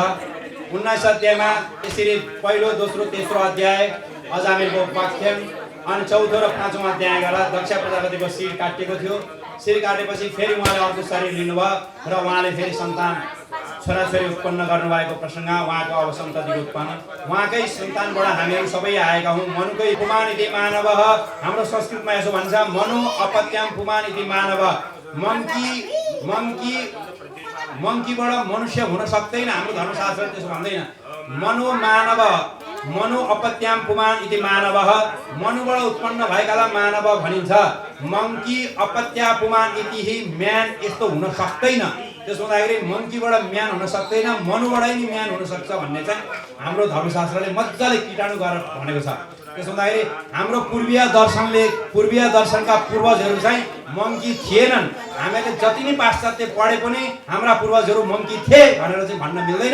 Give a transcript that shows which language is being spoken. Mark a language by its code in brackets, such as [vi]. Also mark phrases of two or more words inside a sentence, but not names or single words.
[ne] 19 अध्यायमा यसरी पहिलो दोस्रो तेस्रो अध्याय अजामेलको उपाख्यान अनि चौथो र पाँचौँ अध्याय गर्दा दक्ष प्रजापतिको शिर काटिएको थियो। शिर काटेपछि फेरि उहाँले अर्को शरीर लिनुभयो र उहाँले फेरि सन्तान छोराछोरी उत्पन्न गर्नुभएको प्रसङ्ग उहाँको अब सन्ततिको उत्पन्न उहाँकै सन्तानबाट हामीहरू सबै आएका हौँ। [sa] मनुकै पुमान इति मानव [ne] हाम्रो संस्कृतमा यसो भन्छ [sa] मनु अपत्याम पुमान इति मानव [ne] मङ्कीबाट मनुष्य हुन सक्दैन। हाम्रो धर्मशास्त्र त्यसो भन्दैन। [sa] मनु अपत्याम पुमान इति मानव [ne] मनुबाट उत्पन्न भएकालाई मानव भनिन्छ। [sa] मङ्की अपत्या पुमान इति हि म्यान [ne] यस्तो हुन सक्दैन। त्यसो हुँदाखेरि मङ्कीबाट म्यान हुन सक्दैन मनुबाटै नि म्यान हुन सक्छ भन्ने चाहिँ हाम्रो धर्मशास्त्रले मजाले कीटाणु गरेर भनेको छ। त्यसो हुँदाखेरि हाम्रो पूर्वीय दर्शनका पूर्वजहरू चाहिँ मङ्की थिएनन्। हामीले जति नै पाश्चात्य पढे पनि हाम्रा पूर्वजहरू मङ्की थिए भनेर चाहिँ भन्न मिल्दैन।